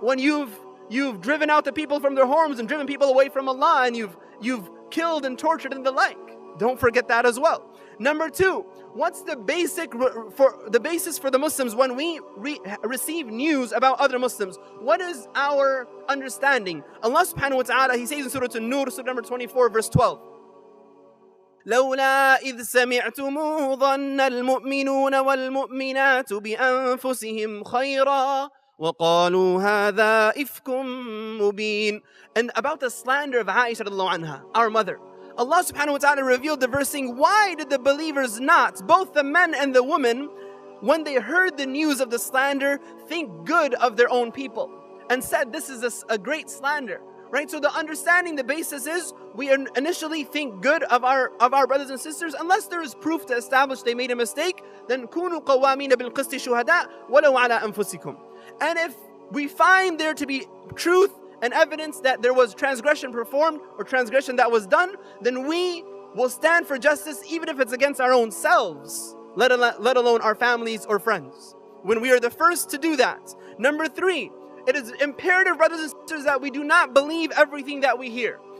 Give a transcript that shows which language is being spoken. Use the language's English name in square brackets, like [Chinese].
[English] When you've driven out the people from their homes and driven people away from Allah, and you've killed and tortured and the like. Don't forget that as well. Number two, what's the basis for the Muslims when we receive news about other Muslims? What is our understanding? Allah subhanahu wa ta'ala, He says in Surah An-Nur, Surah number 24, verse 12. [Arabic] لولا إذ سمعتموه ظن المؤمنون والمؤمنات بأنفسهم خيرا وقالوا هذا إفك مبين. [English] And about the slander of Aisha radiallahu anha, our mother, Allah subhanahu wa ta'ala revealed the verse saying, why did the believers not, both the men and the women, when they heard the news of the slander, think good of their own people and said this is a great slander? Right? So the understanding, the basis is we initially think good of our brothers and sisters, unless there is proof to establish they made a mistake. Then [Arabic] كونوا قوامين بالقسط شهداء ولو على أنفسكم. [English] And if we find there to be truth and evidence that there was transgression performed or transgression that was done, then we will stand for justice even if it's against our own selves, let alone our families or friends. When we are the first to do that. Number three, it is imperative, brothers and sisters, that we do not believe everything that we hear.